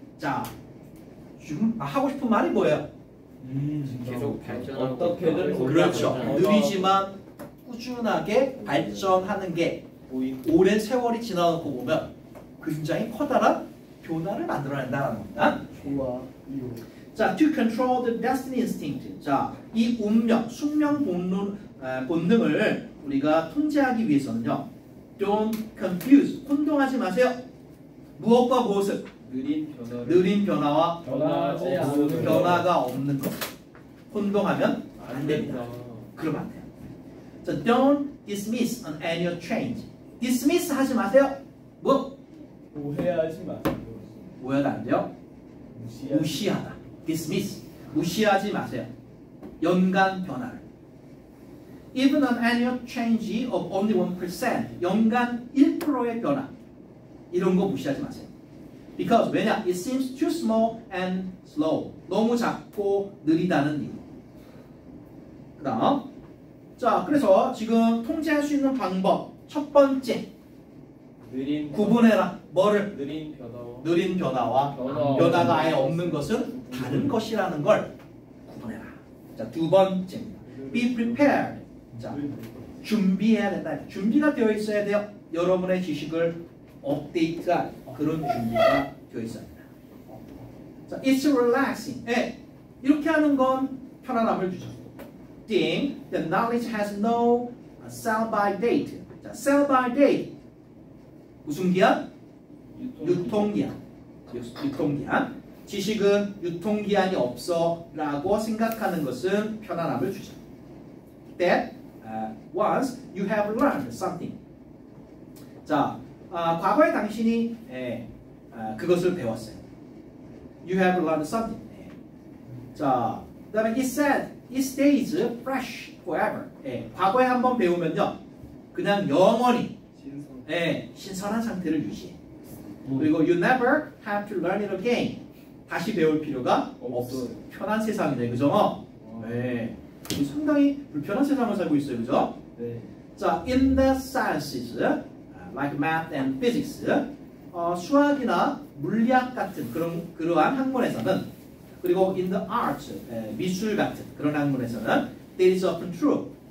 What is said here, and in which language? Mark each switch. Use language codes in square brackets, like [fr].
[ko] 자, 지금 하고 싶은 말이 뭐예요? 계속 발전하고 어떻게든 그렇죠. 올라가요. 느리지만 꾸준하게 발전하는 게 보이고. 오랜 세월이 지나고 보면 굉장히 커다란 변화를 만들어낸다는 겁니다. 좋아. [en] 자, to control the destiny instinct. [ko] 자, 이 운명, 숙명 본능을 우리가 통제하기 위해서는요. [en] Don't confuse. [ko] 혼동하지 마세요. 무엇과 무엇을? 느린 변화와 변하지 않는 변화가 없는 것. 혼동하면 안 됩니다. 그러면 안 돼요. [en] 자, don't dismiss an annual change. [ko] dismiss 하지 마세요. 뭐? 오해하지 마세요. 오해가 안 돼요? 무시하다. dismiss. 무시하지 마세요. 연간 변화를. [en] Even an annual change of only 1%. [ko] 연간 1%의 변화. 이런 거 무시하지 마세요. [en] Because [ko] 왜냐? [en] It seems too small and slow. [ko] 너무 작고 느리다는 이유. 그 다음. 자, 그래서 지금 통제할 수 있는 방법. 첫 번째. 구분해라. 뭐를? 느린 변화와 변화가 아예 없는 것은 다른 것이라는 걸 구분해라. 자, 두 번째입니다. [en] Be prepared. [ko] 자, 준비해야 된다. 준비가 되어 있어야 돼요. 여러분의 지식을 업데이트할 그런 준비가 되어 있어야 됩니다. [en] 자, it's relaxing. [ko] 이렇게 하는 건 편안함을 주죠. [en] Thing, the knowledge has no sell-by date. [ko] 자, sell-by date. 무슨 기한? 유통기한. 유통기한. 지식은 유통기한이 없어 라고 생각하는 것은 편안함을 주죠. [en] That once you have learned something. [ko] 자, 과거에 당신이 그것을 배웠어요. [en] You have learned something. [ko] 자, 그 다음에 [en] it said, it stays fresh forever. [ko] 과거에 한번 배우면요, 그냥 영원히 신선한 상태를 유지해. 그리고 [en] you never have to learn it again. [ko] 다시 배울 필요가 없어요. 편한 세상이네, 그죠? 네. 상당히 불편한 세상을 살고 있어요, 그죠? 네. [en] 자, in the sciences, like math and physics, [ko] 수학이나 물리학 같은 그러한 학문에서는, 그리고 [en] in the arts, [ko] 미술 같은 그런 학문에서는 [en] there is often true.